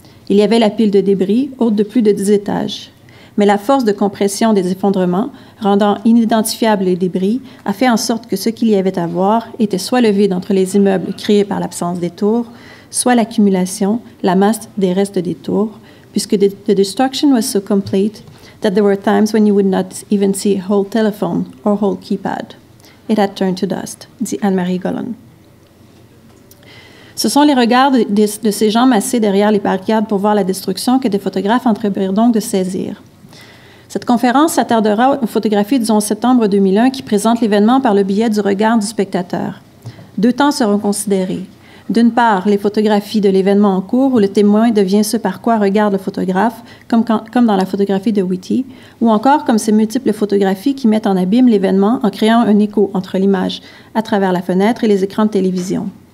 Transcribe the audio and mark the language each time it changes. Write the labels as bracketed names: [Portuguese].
[French] Il y avait la pile de débris, haute de plus de 10 étages. Mais la force de compression des effondrements, rendant inidentifiables les débris, a fait en sorte que ce qu'il y avait à voir était soit le vide entre les immeubles créés par l'absence des tours, soit l'accumulation, la masse des restes des tours, puisque [English] the destruction was so complete that there were times when you would not even see a whole telephone or whole keypad. It had turned to dust, [French] dit Anne-Marie Gollon. Ce sont les regards de ces gens massés derrière les barricades pour voir la destruction que des photographes entreprirent donc de saisir. Cette conférence s'attardera aux photographies du 11 septembre 2001 qui présentent l'événement par le biais du regard du spectateur. Deux temps seront considérés. D'une part, les photographies de l'événement en cours où le témoin devient ce par quoi regarde le photographe, comme dans la photographie de Whitty, ou encore comme ces multiples photographies qui mettent en abîme l'événement en créant un écho entre l'image à travers la fenêtre et les écrans de télévision.